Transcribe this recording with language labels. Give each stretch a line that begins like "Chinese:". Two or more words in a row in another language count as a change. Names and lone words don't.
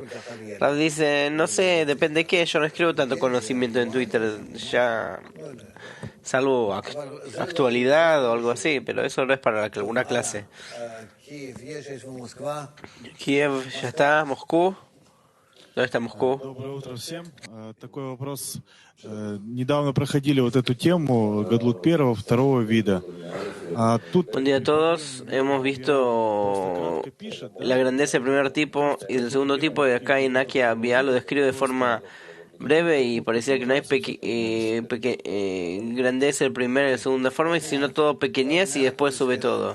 Spanish: Rab dice, no sé, depende de qué, yo no escribo tanto conocimiento en Twitter, ya salvo actualidad o algo así, pero eso no es para alguna clase. Kiev ya está, Moscú. ¿Dónde está Moscú?
Russian: Доброе утро всем. Такой вопрос. Недавно проходили вот эту тему Гадлут первого, второго вида.
Spanish: Buen día a todos. Hemos visto la grandeza del primer tipo y del segundo tipo, y acá Inakia Abia lo describe de forma breve y parecía que no hay grandeza en primera y en segunda forma, sino todo pequeñez y después sube todo.